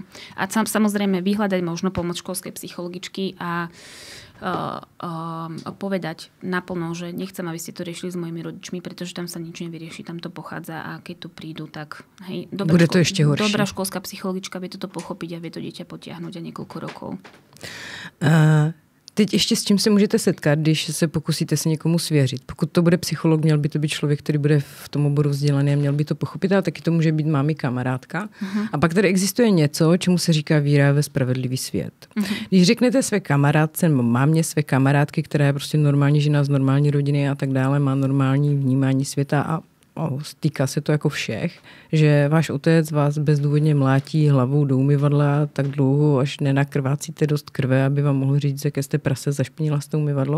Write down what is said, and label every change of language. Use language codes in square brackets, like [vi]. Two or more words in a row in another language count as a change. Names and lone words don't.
[sk] A samozrejme vyhľadať možno pomoc školskej psychologičky a povedať naplno, že nechcem, aby ste to riešili s mojimi rodičmi, pretože tam sa nič nevyrieši, tam to pochádza a keď tu prídu, tak hej, bude to ešte horšie. Dobrá školská psychologička vie toto pochopiť a vie to dieťa potiahnuť a niekoľko rokov. [cs] teď ještě s čím se můžete setkat, když se pokusíte se někomu svěřit. Pokud to bude psycholog, měl by to být člověk, který bude v tom oboru vzdělaný a měl by to pochopit, ale taky to může být mámi kamarádka. A pak tady existuje něco, čemu se říká víra ve spravedlivý svět. Když řeknete své kamarádce, mámě své kamarádky, která je prostě normální žena z normální rodiny a tak dále, má normální vnímání světa a stýká se to jako všech, že váš otec vás bezdůvodně mlátí hlavou do umyvadla tak dlouho, až nenakrvácíte dost krve, aby vám mohl říct, jaké jste prase, zašpinila jste umyvadlo.